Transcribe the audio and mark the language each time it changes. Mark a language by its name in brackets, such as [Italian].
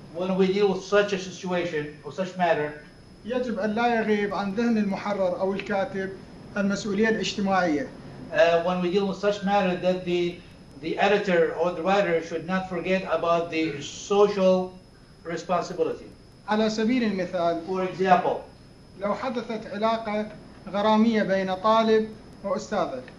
[English] when we deal with such a situation or such matter, [Arabic] يجب أن لا يغيب عن ذهن المحرر أو الكاتب المسؤولية الاجتماعية. [English] when we deal with such matter, that the editor or the writer should not forget about the social responsibility. [Arabic] على سبيل المثال [English] For example, [Arabic] لو حدثت علاقة غرامية بين طالب وأستاذه